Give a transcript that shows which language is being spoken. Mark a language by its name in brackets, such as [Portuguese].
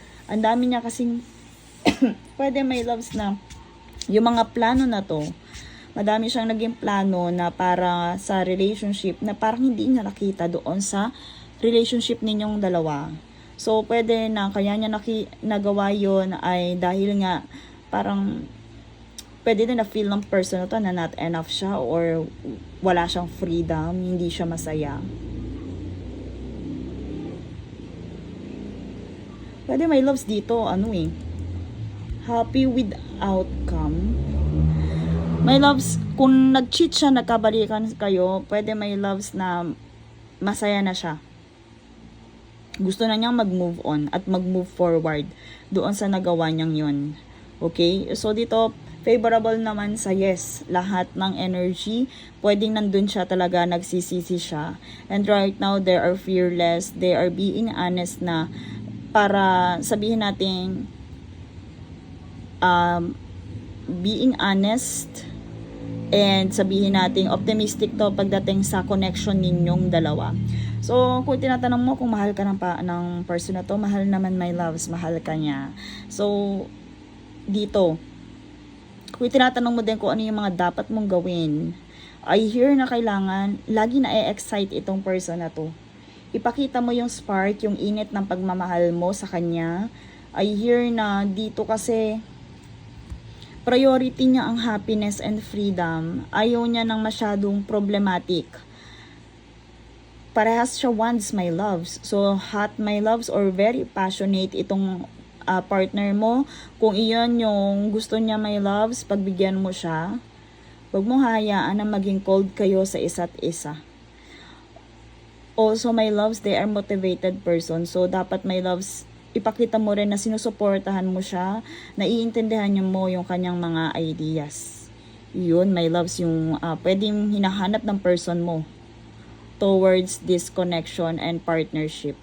[Filipino] Ang dami niya kasing, pwede, my loves, na yung mga plano na to, madami siyang naging plano na para sa relationship na parang hindi niya nakita doon sa relationship ninyong dalawa. So, pwede na kaya niya nagawa yun ay dahil nga parang pwede din na feel ng person na to na [English] not enough [Filipino] siya or wala siyang freedom, hindi siya masaya. Pwede, my loves, dito, [English] happy with outcome. [Filipino] My loves, kung nag-cheat siya, nagkabalikan kayo, pwede, my loves, na masaya na siya. Gusto na niyang mag-move on at mag-move forward doon sa nagawa niyang yun. Okay? So, dito, favorable naman sa yes. Lahat ng energy, pwedeng nandun siya talaga, nagsisisi siya. [English] And right now, they are fearless. They are being honest [Filipino] na para sabihin natin, being honest and sabihin natin, optimistic to pagdating sa connection ninyong dalawa. So, kung tinatanong mo kung mahal ka ng person na to, mahal naman, my loves, mahal ka niya. So, dito, kung tinatanong mo din kung ano yung mga dapat mong gawin, [English] I hear [Filipino] na kailangan, lagi na e-excite itong person na to. Ipakita mo yung spark, yung init ng pagmamahal mo sa kanya. [English] I hear [Filipino] na dito kasi, priority niya ang [English] happiness and freedom. [Filipino] Ayaw niya ng masyadong problematic. Parehas siya wants, my loves. [English] So, hot, my loves, or very passionate [Filipino] itong partner mo. Kung iyon yung gusto niya, my loves, pagbigyan mo siya. Huwag mo hayaan na maging cold kayo sa isa't isa. [English] Also, my loves, they are motivated person. [Filipino] So, dapat, my loves, ipakita mo rin na sinusuportahan mo siya, naiintindihan niyo mo yung kanyang mga ideas. Yun, my loves, yung pwedeng hinahanap ng person mo [English] towards this connection and partnership.